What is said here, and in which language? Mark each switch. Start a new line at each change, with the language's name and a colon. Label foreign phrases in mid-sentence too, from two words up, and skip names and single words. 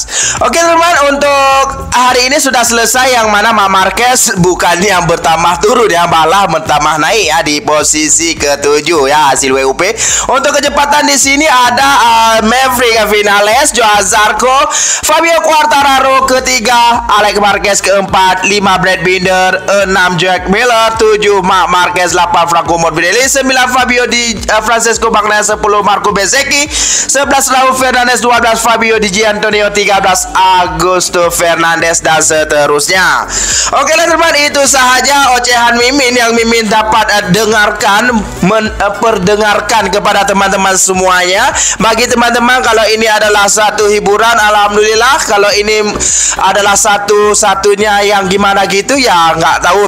Indonesian: Oke teman-teman, untuk hari ini sudah selesai, yang mana Marc Marquez bukan yang bertambah turun ya, malah bertambah naik ya di posisi ke-7 ya hasil WUP. Untuk kecepatan di sini ada Maverick Vinales, Joao Zarco, Fabio Quartararo ketiga, Alex Marquez keempat, 5 Brad Binder, 6 Jack Miller, 7 Marc Marquez, 8 Franco Morbidelli, 9 Fabio Francesco Bagnaia, 10 Marco Bezzecchi, 11 Raul Fernandes 12, Fabio Di Gianantonio 13, Augusto Fernandes dan seterusnya. Oke lah teman, itu sahaja ocehan Mimin yang Mimin dapat perdengarkan kepada teman-teman semuanya. Bagi teman-teman, kalau ini adalah satu hiburan, alhamdulillah. Kalau ini adalah satu-satunya yang gimana gitu ya nggak tahu.